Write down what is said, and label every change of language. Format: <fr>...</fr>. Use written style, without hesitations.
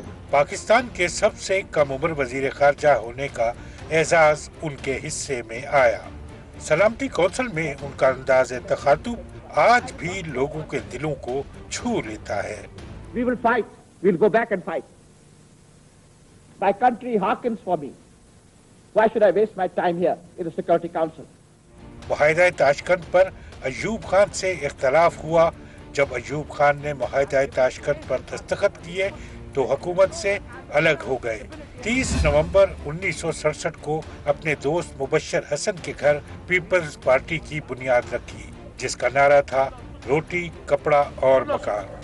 <ur>پاکستان کے سب سے کم عمر وزیر خارجہ ہونے کا اعزاز ان کے حصے میں آیا۔ سلامتی کونسل میں ان کا انداز تخاطب آج بھی لوگوں کے دلوں کو چھو لیتا ہے۔</ur> <en>We will fight. We'll go back and fight. My country hearkens for me. Why should I waste my time here in the Security Council?</en> <ur>معاہدہ تاشکند پر ایوب خان سے اختلاف ہوا۔ جب ایوب خان نے معاہدہ تاشکند پر دستخط کیے تو حکومت سے الگ ہو گئے۔ 30 نومبر 1967 کو اپنے دوست مبشر حسن کے گھر پیپلز پارٹی کی بنیاد رکھی، جس کا نعرہ تھا روٹی، کپڑا اور مکان۔</ur>